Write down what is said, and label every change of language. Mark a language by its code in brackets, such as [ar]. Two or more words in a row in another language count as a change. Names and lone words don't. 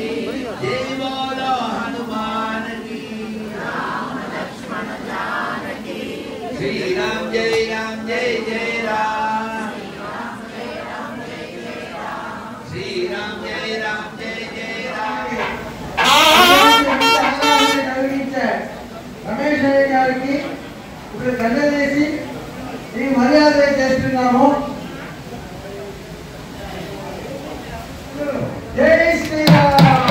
[hi] जय बोलो हनुमान की. Ram Lakshmana Janaki. श्री राम जय राम जय जय राम. श्री राम जय राम जय जय राम. [te] రమేష్ అయ్య గారికి ఇప్పుడు దండ చేసి ఈ మర్యాద చేస్తున్నాము. జై శ్రీరామ్.